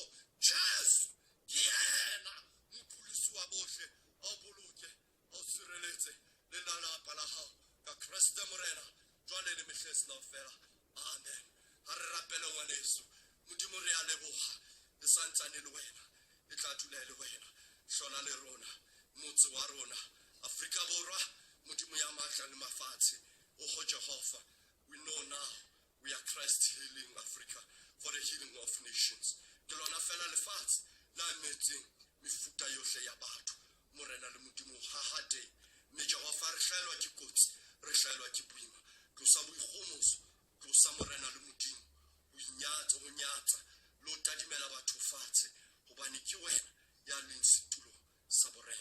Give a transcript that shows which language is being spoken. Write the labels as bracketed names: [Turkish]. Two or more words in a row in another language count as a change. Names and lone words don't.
[Southern Sotho] Jesu ke yena mopholosi wa bohle, o boloke, o sireletse le lelapa la hao ka Kriste Morena jwale le mehleng kaofela. Amen. Ha re rapele ngwaneso, Modimo re a leboha, le santsane le wena, le tla dula le wena, hlola le rona, motse wa rona Afrika Borwa, Modimo ya matla le mafatshe. [English] O Jehovah, we know now we are Christ healing Africa for the healing of nations. [Southern Sotho] Ke lona fela lefatshe la metseng mefuta yohle ya batho. Morena le Modimo hahate, mme Jehova re hlaelwa ke kotsi, re hlaelwa ke boima. Ke sa boikgomoso, ke sa Morena le Modimo, o nyatsa lo tadimela batho fatshe, hobane ke wena ya leng setulong sa borena.